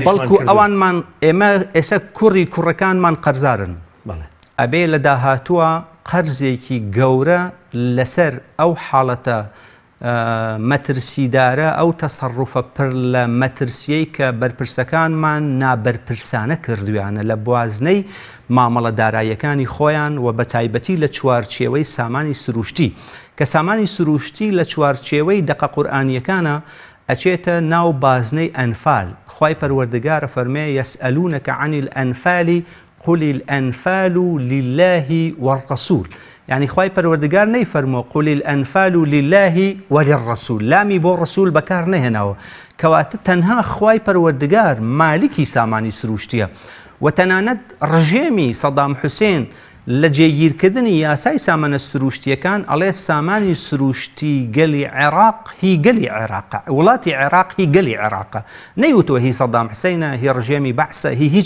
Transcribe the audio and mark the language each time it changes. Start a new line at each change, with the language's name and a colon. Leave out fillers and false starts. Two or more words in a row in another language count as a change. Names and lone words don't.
Central Kurdish: بەڵکو ئەوانمان ئێمە ئێستا کوڕەکانمان قەرزارن ئەبێ لە داهاتووە قەرزێکی گەورە لەسەر ئەو حاڵەتە مەترسیدارە ئەو تەسەڕوفە پڕ لە مەترسیەی کە بەرپرسەکانمان نابەرپرسانە کردویانە لە بوازنەی مامەڵە داراییەکانی خۆیان و بە تایبەتی لە چوارچێوەی سامانی سروشتی کە سامانی سروشتی لە چوارچێوەی دەقە قورئانیەکانە ئەچێتە ناو بازنەی ئەنفال خوای پەروەردگارە فەرمێ
Arabic: یەسئەلونەکە عەنی الئەنفالی قل الأنفال لله والرسول
Central Kurdish: يعني خواهي پروردگار نەی فەرمۆ
Arabic: قل الأنفال لله وللرسول
Central Kurdish: لامی بۆ ڕسول بەکار نەهێناوە کەواتە تەنها خواهی پەروەردگار مالکی سامانی سروشتیە و تەنانەت ڕژێمی سەدام حوسێن لە جێگیرکردنی یاسای سامانە سروشتیەکان ئەڵێ سامانی سروشتی گەلی عێراق هی گەلی عێراقە وڵاتی عێراق هی گەلی عێراقە نەیوتوە هی سەدام حوسێنە هی ڕژێمی بەعسە هیچ